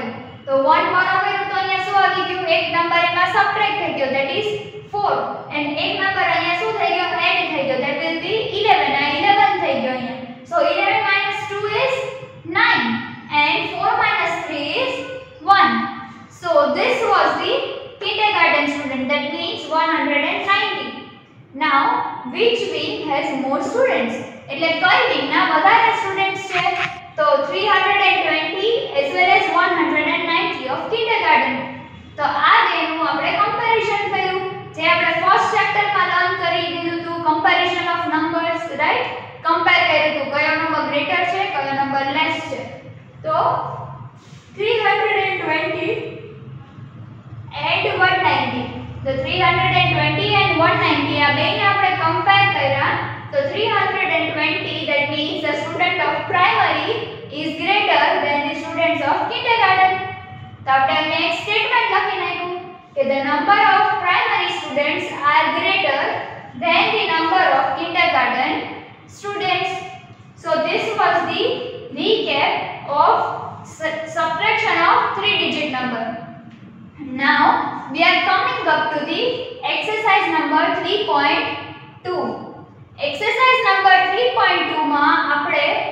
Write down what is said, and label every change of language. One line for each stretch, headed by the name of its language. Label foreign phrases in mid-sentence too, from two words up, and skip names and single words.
Gujarati: તો 1 borrow કર્યું તો અહીંયા શું આવી ગયું? એક નંબર એમાં સબટ્રેક્ટ થઈ ગયો,
English: that is 4, and
Gujarati: એક નંબર અહીંયા શું થઈ ગયો? એડ થઈ ગયો,
English: that will be 11.
Gujarati: આ 11 થઈ ગયો અહીંયા.
English: So 11 minus 2 is 9 and 4 minus 3 is 1. So this was the kindergarten student, that means 190. Now which wing has more students?
Gujarati: એટલે કઈ wing ના વધારે students છે?
English: તો 320 as well as 190 of kindergarten.
Gujarati: તો આ બેનું આપણે કમ્પેરિઝન કર્યું, જે આપણે
English: first chapter
Gujarati: માં લર્ન કરી દીધું હતું,
English: comparison of numbers, right?
Gujarati: કમ્પેર કર્યું હતું કયો નંબર ગ્રેટર છે, કયો નંબર લેસ છે.
English: તો 320 and 190. So 320 and 190
Gujarati: આ બેને આપણે કમ્પેર કર્યા. તો 320,
English: that means the student of primary is greater than the students of kindergarten.
Gujarati: તો આપણે અહીંયા એક સ્ટેટમેન્ટ લખી નાખ્યું કે
English: the number of primary students are greater than the number of kindergarten students. So this was the recap of subtraction of 3-digit number. Now we are coming up to the exercise number 3.2. exercise number 3.2
Gujarati: માં આપણે